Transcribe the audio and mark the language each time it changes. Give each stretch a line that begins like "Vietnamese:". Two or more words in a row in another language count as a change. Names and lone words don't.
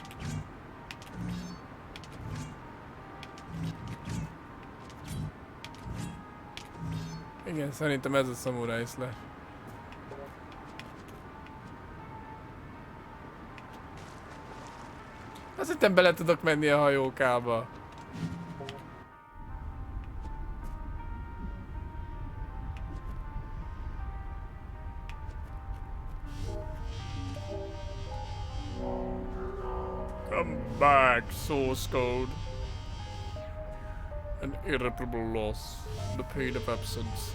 Hungarian: Igen, szerintem ez a Samurai Slash. Azt hittem bele tudok menni a hajókába.
English: Come back, source code. An irreparable loss. The pain of absence.